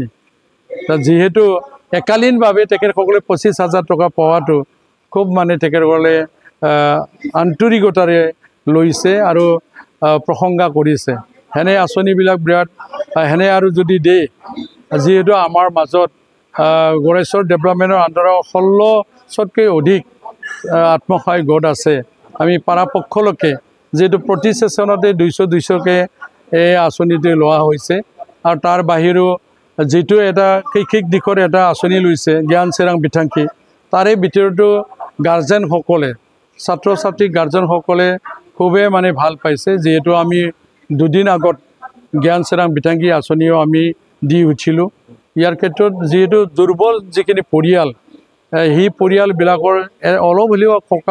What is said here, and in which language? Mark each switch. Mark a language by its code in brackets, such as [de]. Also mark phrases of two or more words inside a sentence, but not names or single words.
[as] যেহেতু একালীনভাৱে তেখেতসকলে 25,000 টকা পোৱাটো খুব মানে তেখেতসকলে আন্তৰিকতাৰে লৈছে আৰু প্ৰশংসা কৰিছে। হেনে আঁচনিবিলাক বিৰাট হেনে আৰু যদি দিয়ে, যেহেতু আমাৰ মাজত [brx] गरेसर डेभेलपमेन्टर आन्दाराव [as] 16শতকৈ অধিক আত্মসহায়ক গোট আছে। আমি পাৰাপক্ষলৈকে যেহেতু প্ৰতি সেশনতে 200-200কে এই আঁচনিটো লোৱা হৈছে আৰু তাৰ বাহিৰেও যেটো এটা শৈক্ষিক দিশৰ এটা আঁচনি লৈছে জ্ঞান চিৰাং বিথাংখী তাৰে ভিতৰতো গাৰ্জেন সকলে ছাত্ৰ ছাত্ৰী গাৰ্জেন সকলে খুবেই মানে ভাল পাইছে যেহেতু আমি দুদিন আগত জ্ঞান চিৰাং বিথাংখী আঁচনিও আমি দি উঠিলোঁ ইয়াৰ ক্ষেত্ৰত যেহেতু দুৰ্বল যিখিনি পৰিয়াল সেই পৰিয়ালবিলাকৰ অলপ হ'লেও সকাহ